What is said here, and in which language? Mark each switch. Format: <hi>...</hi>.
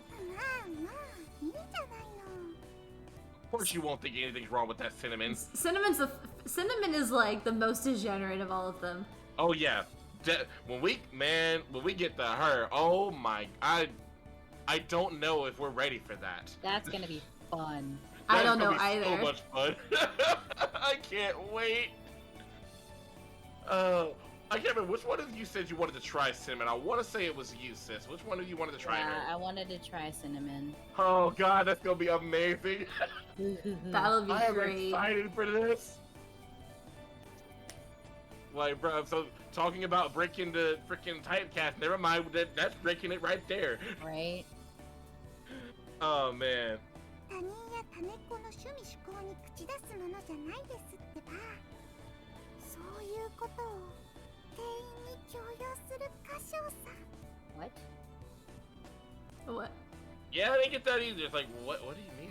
<ja>まあ、いいんじゃないの。</ja> <en>Of course you won't think anything's wrong with that Cinnamon. Cinnamon is like the most degenerate of all of them. Oh yeah. When we get to her, oh my, I don't know if we're ready for that. That's gonna be fun. I don't know That's gonna be either. So much fun. I can't wait. I can't remember which one of you said you wanted to try Cinnamon. I want to say it was you, sis. Which one of you wanted to try Yeah, her? I wanted to try Cinnamon. Oh god, that's gonna be amazing. That'll be I am great. excited for this. Like, bro, so talking about breaking the freaking typecast, never mind, that's breaking it right there. Right? Oh man.</en> <ja>他人や種子の趣味趣向に口出すものじゃないですってば。そういうことを店員に強要する歌唱さ。</ja> <en>What? What? Yeah, I didn't get that either. It's like, what do you mean?</en>